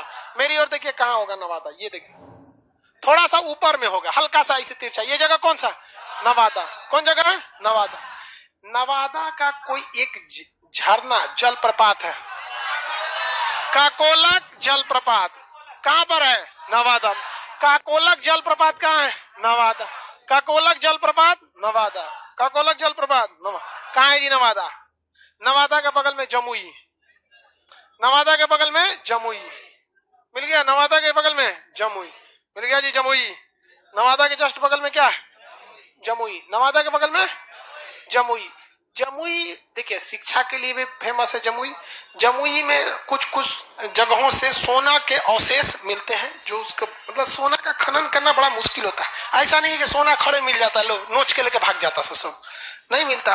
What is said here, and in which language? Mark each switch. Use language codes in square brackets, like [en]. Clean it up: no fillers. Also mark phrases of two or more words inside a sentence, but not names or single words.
[hi] मेरी ओर देखिए कहाँ होगा नवादा, ये देखिए थोड़ा सा ऊपर में होगा, हल्का सा इसे तिरछा। ये जगह कौन सा, नवादा। कौन जगह है, नवादा। नवादा का कोई एक झरना जलप्रपात है, काकोलक जलप्रपात। कहाँ पर है, नवादा। काकोलक जलप्रपात कहाँ है, नवादा। काकोलक जलप्रपात नवादा, काकोलक जलप्रपात कहाँ है जी, नवादा। नवादा के बगल में जमुई, नवादा के बगल में जमुई, मिल गया। नवादा के बगल में जमुई, मिल गया जी, जमुई। नवादा के जस्ट बगल में क्या है, जमुई। नवादा के बगल में जमुई। जमुई देखिए शिक्षा के लिए भी फेमस है जमुई। जमुई में कुछ कुछ जगहों से सोना के अवशेष मिलते हैं, जो उसका मतलब सोना का खनन करना बड़ा मुश्किल होता है। ऐसा नहीं है कि सोना खड़े मिल जाता है, लोग नोच के लेके भाग जाता, सब नहीं मिलता।